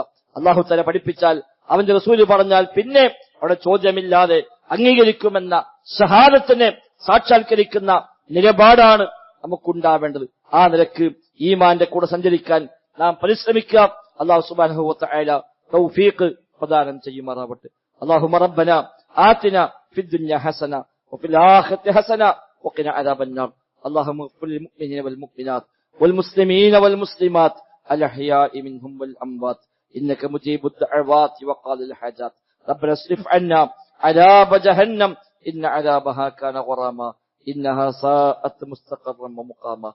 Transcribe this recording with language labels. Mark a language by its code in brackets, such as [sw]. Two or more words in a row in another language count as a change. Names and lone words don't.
[ar] الله تعالى [ml] പഠിപ്പിച്ചാൽ, അവന്റെ റസൂല് പറഞ്ഞാൽ പിന്നെ അവിടെ ചോദ്യമില്ലാതെ അംഗീകരിക്കുമെന്ന ഷഹാദത്തിനെ സാക്ഷാത്കരിക്കുന്ന നിലപാടാണ് നമുക്കുണ്ടാവേണ്ടത്. ആ നിലക്ക് ഈമാന്റെ കൂടെ സഞ്ചരിക്കാൻ നാം പരിശ്രമിക്കാം. [ar] الله سبحانه وتعالى [ml] തൗഫീഖ് പ്രദാനം ചെയ്യുമാറാവട്ടെ. [ar] اللهم ربنا آتنا في الدنيا حسنة وفي الآخرة حسنة وقنا عذاب النار. اللهم اغفر للمؤمنين والمؤمنات والمسلمين والمسلمات الأحياء منهم والأموات إنك مجيب الدعوات وقاضي الحاجات. ربنا اصرف عنا عذاب جهنم إن عذابها كان غراما إنها ساءت مستقرا ومقاما.